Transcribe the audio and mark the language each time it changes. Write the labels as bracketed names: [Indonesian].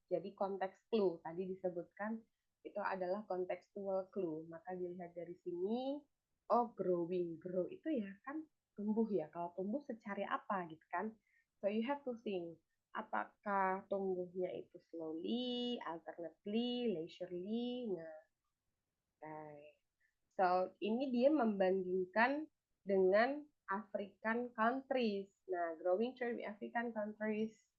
[Indonesian] Jadi konteks clue tadi disebutkan itu adalah contextual clue. Maka dilihat dari sini, oh growing, grow itu ya kan tumbuh ya. Kalau tumbuh secara apa gitu kan? [English] So you have to think, [Indonesian] apakah tumbuhnya itu [English] slowly, alternately, leisurely. [Indonesian] Nah, okay. So ini dia membandingkan dengan [English] African countries. Nah, growing trade with African countries.